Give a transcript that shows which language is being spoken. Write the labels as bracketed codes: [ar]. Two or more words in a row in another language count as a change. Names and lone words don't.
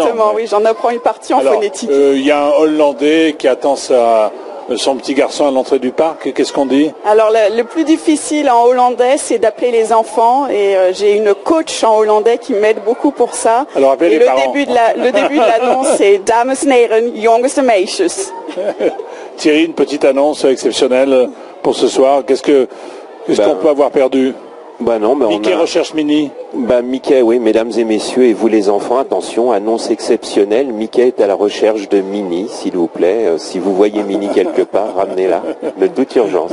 [fr] Exactement, oui, j'en apprends une partie en phonétique. Il y a un Hollandais qui attend son petit garçon à l'entrée du parc. Qu'est-ce qu'on dit? Alors le plus difficile en hollandais, c'est d'appeler les enfants et j'ai une coach en hollandais qui m'aide beaucoup pour ça. Alors appelez les parents. Le début de l'annonce, c'est [nl] Dames en heren, jongens en meisjes. [fr] Thierry, une petite annonce exceptionnelle pour ce soir. Qu'est-ce qu'on peut avoir perdu? Non, mais Mickey recherche Minnie. Mickey, oui, mesdames et messieurs, et vous les enfants, attention, annonce exceptionnelle. Mickey est à la recherche de Minnie, s'il vous plaît. Si vous voyez Minnie quelque part, ramenez-la, de toute urgence.